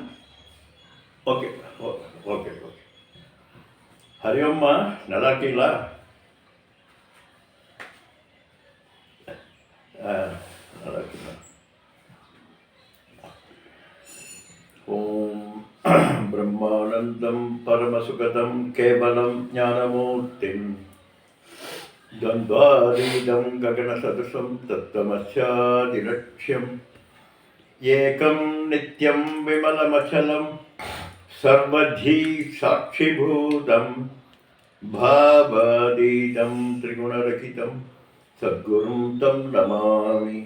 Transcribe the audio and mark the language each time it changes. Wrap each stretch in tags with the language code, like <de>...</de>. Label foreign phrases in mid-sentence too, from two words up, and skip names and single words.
<en>okay okay okay okay.</en> <ta>ஹரியோம்மா, நல்லா இருக்கீங்களா? நல்லா இருக்கீங்களா?</ta> <sa>ॐ ब्रह्मानन्दं परमसुखदं केवलं ज्ञानमूर्तिम् द्वन्द्वातीतं गगनसदृशं तत्त्वमस्यादिलक्ष्यम् एकं नित्यं विमलमचलं सर्वधी साक्षिभूतं भावातीतं त्रिगुणरहितं सद्गुरुं तं नमामि.</sa>